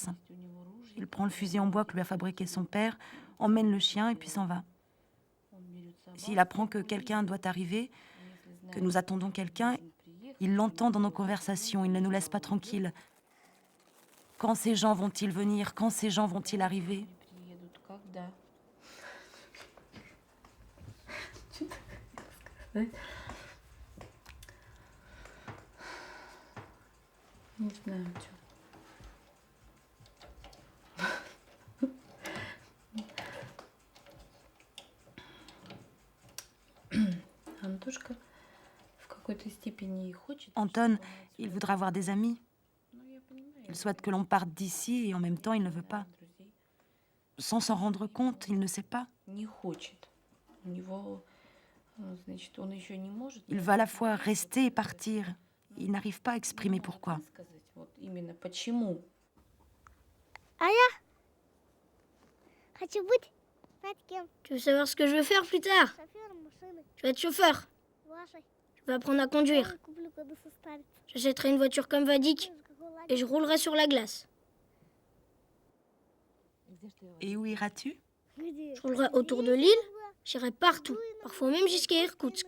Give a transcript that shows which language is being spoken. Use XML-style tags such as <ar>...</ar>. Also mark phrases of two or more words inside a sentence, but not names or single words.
<fr>Il prend le fusil en bois que lui a fabriqué son père, emmène le chien et puis s'en va. S'il apprend que quelqu'un doit arriver, que nous attendons quelqu'un, il l'entend dans nos conversations, il ne nous laisse pas tranquilles. Quand ces gens vont-ils venir? Quand ces gens vont-ils arriver?</fr> <ru>Не знаю, что. Антошка в какой-то степени хочет.</ru> <fr>Anton, il voudra avoir des amis. Il souhaite que l'on parte d'ici et en même temps, il ne veut pas. Sans s'en rendre compte, il ne sait pas.</fr> <ru>Не хочет. У него, значит, он еще не может.</ru> <fr>Il va à la fois rester et partir. Il n'arrive pas à exprimer pourquoi.</fr> <ru>Вот именно почему. А я хочу быть кем.</ru> <fr>Tu veux savoir ce que je veux faire plus tard? Je vais être chauffeur. Je vais apprendre à conduire. J'achèterai une voiture comme Vadik et je roulerai sur la glace. Et où iras-tu? Je roulerai autour de l'île, j'irai partout, parfois même jusqu'à Irkoutsk.</fr>